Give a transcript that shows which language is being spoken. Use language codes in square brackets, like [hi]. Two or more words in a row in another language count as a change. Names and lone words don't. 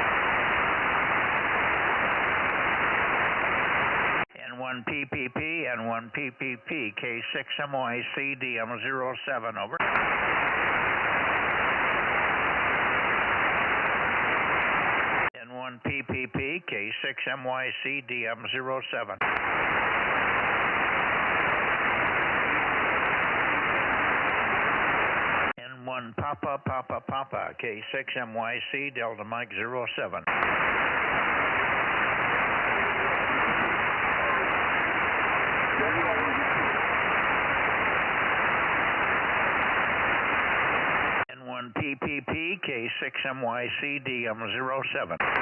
[en] N1PPP, N1PPP, K6MYC, DM07, over. N1PPP, K6MYC, DM07. N1 Papa, Papa, Papa, K6MYC, Delta Mike 07. N1PPP, K6MYC, DM07.